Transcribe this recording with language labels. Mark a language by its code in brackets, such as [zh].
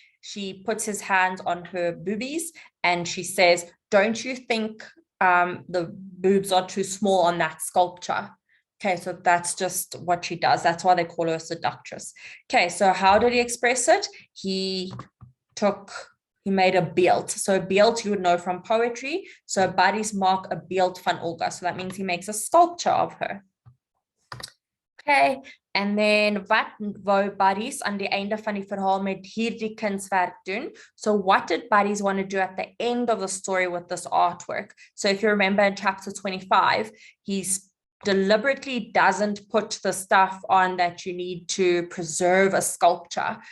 [en] She puts his hands on her boobies and she says, don't you think the boobs are too small on that sculpture? Okay, so that's just what she does. That's why they call her a seductress. Okay, so how did he express it? He made a beeld. So a beeld you would know from poetry. [af] So Buddies maak a beeld van Olga. [en] So that means he makes a sculpture of her. Okay, and then [af] wat wou Buddies aan die einde van die verhaal met hierdie kunswerk doen? [en] So what did Buddies want to do at the end of the story with this artwork? So if you remember in chapter 25, he's deliberately doesn't put the stuff on that you need to preserve a sculpture.